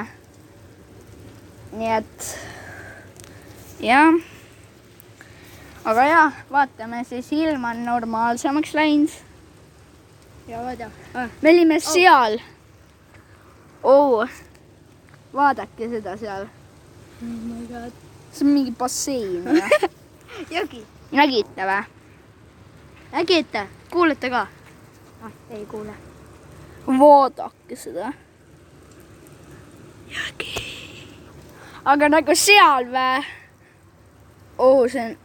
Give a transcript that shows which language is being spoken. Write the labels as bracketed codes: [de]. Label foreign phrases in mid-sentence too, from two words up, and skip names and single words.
[et] Nii et jah. Aga jah, vaatame siis ilm on normaalsemaks läinud. Ja vaada. Me olime seal. Vaadake seda seal. [en] Oh my god. [et] See on mingi bassein. Jogi. Nägite või? Nägite? Kuulete ka? Ei kuule. Vaadake seda. Jogi. Aga nagu seal või? See on...